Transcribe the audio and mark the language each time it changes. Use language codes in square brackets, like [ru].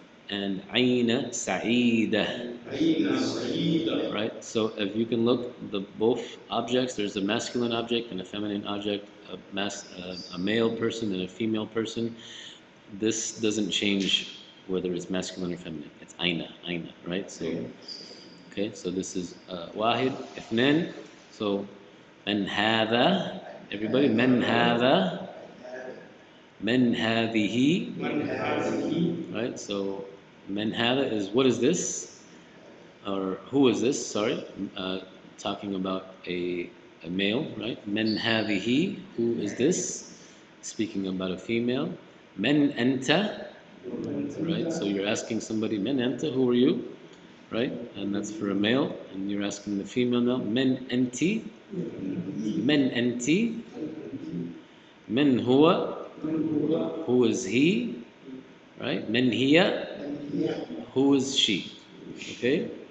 [ar] And عين سعيدة. [en] Right? So if you can look, both objects, there's a masculine object and a feminine object, a male person and a female person. This doesn't change whether it's masculine or feminine. It's aina, right? So, okay, so this is [ar] واحد, اثنين. So, من هذا, everybody, من هذا, من هذه, right? [en] So, [ar] من هذا [en] is what is this? Or who is this? Sorry, talking about a male, right? [ar] من هذه, [en] who is this? Speaking about a female. [ar] من أنت, right? [en] So you're asking somebody, [ar] من أنت, [en] who are you? Right? And that's for a male. And you're asking the female now, [ar] من أنت, من أنت, من هو, [en] who is he? Right? [ar] من هي, [en] who is she? Okay?